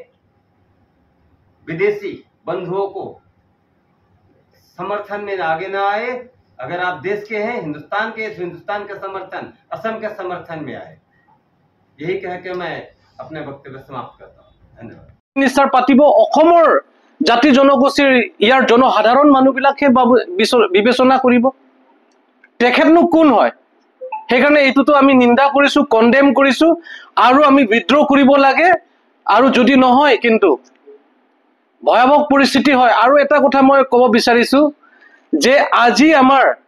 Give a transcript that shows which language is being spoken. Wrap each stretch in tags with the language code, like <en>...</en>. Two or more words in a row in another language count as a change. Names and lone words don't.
<hi>विदेशी बंधुओं को समर्थन में आगे ना आए अगर आप देश के हैं हिंदुस्तान के हिंदुस्तान का समर्थन असम के समर्थन में आए यही कह के मैं अपने वक्तव्य समाप्त करता हूँ धन्यवाद</hi> <as>মিনিষ্টাৰ পাতিব অসমৰ জাতি জনগোষ্ঠীৰ ইয়াৰ জনসাধাৰণ মানুহবিলাকে বিবেচনা কৰিব তেখেতনো কোন হয় সেইকাৰণে এইটোতো আমি নিন্দা কৰিছো কন্ডেম কৰিছো আৰু আমি বিদ্ৰোহ কৰিব লাগে আৰু যদি নহয় কিন্তু ভয়াবহ পৰিস্থিতি হয় আৰু এটা কথা মই ক'ব বিচাৰিছো যে আজি আমাৰ</as>